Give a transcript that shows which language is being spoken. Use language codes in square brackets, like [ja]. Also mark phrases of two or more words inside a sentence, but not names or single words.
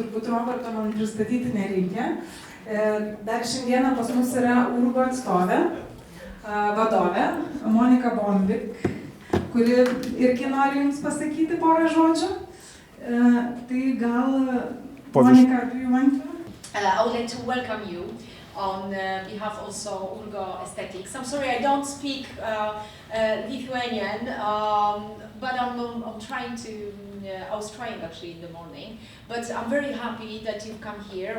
[lt] turbūt Roberto man pristatyti nereikia. Dar šiandieną pas mus yra Urgo atstovė, vadovė, Monika Bombik, kuri irgi nori jums pasakyti porą žodžių. Tai gal, Monika, [en] do you want to? I would like to welcome you on behalf also Urgo Aesthetics. I'm sorry I don't speak Lithuanian, but I'm trying to, I was trying actually in the morning, but I'm very happy that you've come here.